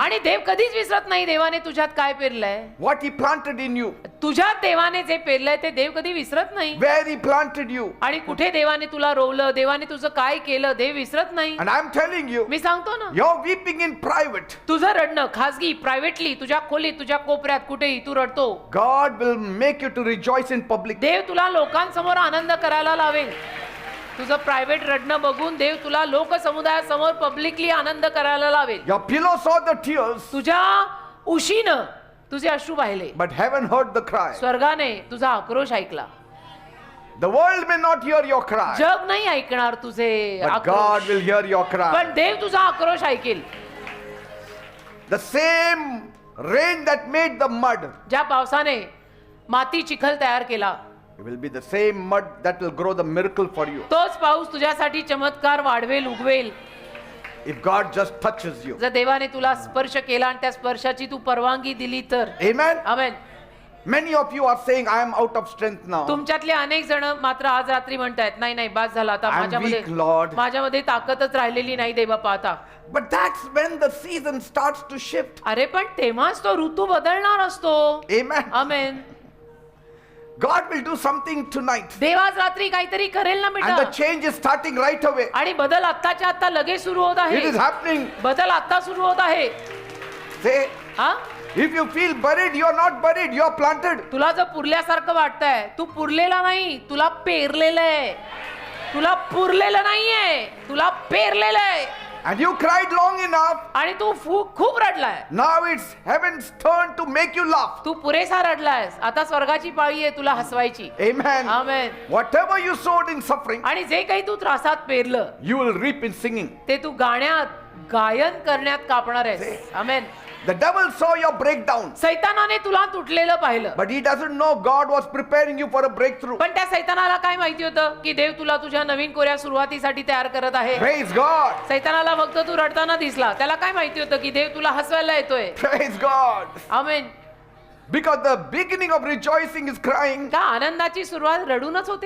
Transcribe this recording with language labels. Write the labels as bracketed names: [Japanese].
[Marathi] आणि देव कधीच विसरत नाही देवाने तुझ्यात काय पेरलंय. [English] What he planted in you. [Marathi] तुझ्यात देवाने जे पेरलंय ते देव कधी विसरत नाही. [English] Where he planted you. [Marathi] आणि कुठे देवाने तुला रोवलं, देवाने तुझं काय केलं, देव विसरत नाही. [English] And I'm telling you, [Marathi] मी सांगतो ना, [English] you're weeping in private. [Marathi] तुझं रडणं खासगी, प्रायव्हेटली, तुझ्या खोलीत, तुझ्या कोपऱ्यात, कुठेही तू रडतो, [English] God will make you to rejoice in public. [Marathi] देव तुला लोकांसमोर आनंद करायला लावेल. तुझं प्रायव्हेट रडणं बघून देव तुला लोकसमुदायासमोर पब्लिकली आनंद करायला लावेल. [English] Your pillow saw the tears, [Marathi] तुझ्या उशीनं तुझे अश्रू पाहिले, [English] but heaven heard the cry. [Marathi] स्वर्गाने तुझा आक्रोश ऐकला. [English] The world may not hear your cry, [Marathi] जग नाही ऐकणार तुझे [English] but God [Marathi] आक्रोश, [English] will hear your cry. [Marathi] पण देव तुझा आक्रोश ऐकेल. [English] The same rain that made the mud, [Marathi] ज्या पावसाने माती चिखल तयार केला, [English] it will be the same mud that will grow the miracle for you. [Marathi] तोच पाऊस तुझ्यासाठी चमत्कार वाढवेल, उगवेल. [English] If God just touches you. [Marathi] जर देवाने तुला स्पर्श केला आणि त्या स्पर्शाची तू परवानगी दिली तर. [English] Amen. [Marathi] Amen. [English] Many of you are saying, I am out of strength now. [Marathi] तुमच्यातले अनेक जण मात्र आज रात्री म्हणतायत, नाही नाही बास झाला आता, [English] I'm weak, Lord. [Marathi] माझ्यामध्ये ताकदच राहिलेली नाही देवबापा आता. [English] But that's when the season starts to shift. [Marathi] अरे पण तेव्हाच तो ऋतू बदलणार असतो. [English] Amen. [Marathi] Amen. [English] God will do something tonight. [Marathi] देव आज रात्री काहीतरी करेल ना [English] And the [Marathi] बेटा. [English] change is starting right away. [Marathi] आणि बदल आत्ताच्या आत्ता लगेच सुरू होत [English] It is happening. [Marathi] बदल आत्ता सुरू होत आहे. [English] Say, [Marathi] हा, [English] if you feel buried, you are not buried, you are planted. [Marathi] तुला जर पुरल्यासारखं वाटतंय, तू पुरलेला नाही, तुला पेरलेलं आहे. तुला पुरलेलं नाहीये, तुला पेरलेलं आहे. [English] And you cried long enough. [Marathi] आणि तू खूप रडलाय. [English] Now it's heaven's turn to make you laugh. [Marathi] तू पुरेसा रडलायस, आता स्वर्गाची पाळी आहे तुला हसवायची. [English] Amen. [Marathi] Amen. [English] Whatever you sowed in suffering, [Marathi] आणि जे काही तू त्रासात पेरलं, [English] you will reap in singing. [Marathi] ते तू गायन करण्यात कापणार आहेस. आमेन. [English] The devil saw your breakdown, [Marathi] सैतानाने तुला तुटलेलं पाहिलं, [English] but he doesn't know God was preparing you for a breakthrough. [Marathi] पण त्या सैतानाला काय माहिती होतं की देव तुला तुझ्या नवीन कोऱ्या सुरुवातीसाठी तयार करत आहे. [English] Praise God. [Marathi] सैतानाला फक्त तू रडताना दिसला, त्याला काय माहिती होतं की देव तुला हसवायला येतोय. [English] Praise God. [Marathi] Amen. [English] Because the beginning of rejoicing is crying. [Marathi] का आनंदाची सुरुवात रडूनच होते